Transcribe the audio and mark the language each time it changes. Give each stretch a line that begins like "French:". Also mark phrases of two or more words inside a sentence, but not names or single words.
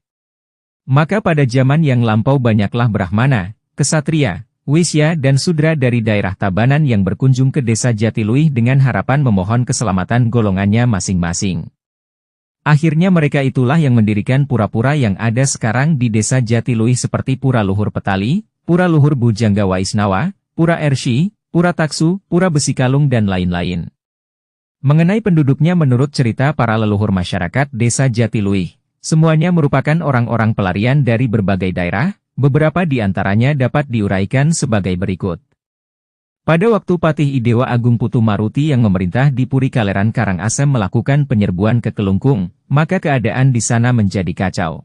Indonesian: Maka pada zaman yang lampau banyaklah Brahmana, Ksatria, Wisya dan Sudra dari daerah Tabanan yang berkunjung ke Desa Jatiluwih dengan harapan memohon keselamatan golongannya masing-masing. Akhirnya mereka itulah yang mendirikan pura-pura yang ada sekarang di Desa Jatiluwih seperti Pura Luhur Petali, Pura Luhur Bujangga Waisnawa, Pura Ersi, Pura Taksu, Pura Besikalung dan lain-lain. Mengenai penduduknya menurut cerita para leluhur masyarakat Desa Jatiluwih, semuanya merupakan orang-orang pelarian dari berbagai daerah. Beberapa di antaranya dapat diuraikan sebagai berikut. Pada waktu Patih Idewa Agung Putu Maruti yang memerintah di Puri Kaleran Karangasem melakukan penyerbuan ke Kelungkung, maka keadaan di sana menjadi kacau.